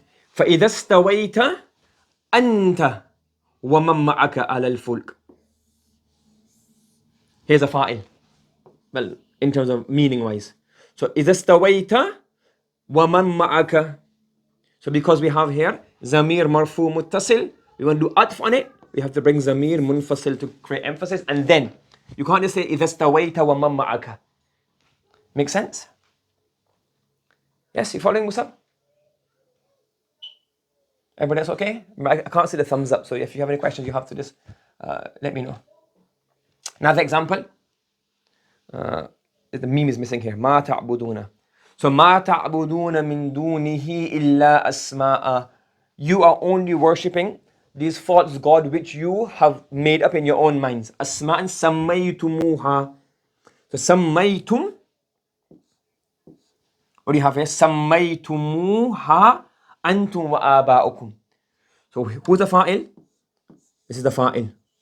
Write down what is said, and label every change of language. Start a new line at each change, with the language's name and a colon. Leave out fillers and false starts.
Arabic: فإذا استويت أنت ومن معك على الفلك.
English: Here's a fa'il. Well, in terms of meaning wise.
Arabic: So إذا استويت ومن معك.
English: So because we have here zamir marfu muttasil, we want to do atf on it. We have to bring zamir munfasil to create emphasis, and then you can't just say
Arabic: إذا استويت ومن معك.
English: Make sense? Yes, you following, Musab? Everybody else okay? I can't see the thumbs up, so if you have any questions, you have to just let me know. Another example. The meme is missing here.
Arabic: ما تعبدون. So ما تعبدون من دونه إلا أسماء.
English: You are only worshipping these false God which you have made up in your own minds.
Arabic: أسماء سميتموها. So سميتم.
English: What do you have here?
Arabic: سميتموها أنتم وآباؤكم.
English: So who's the fa'il? This is the fa'il.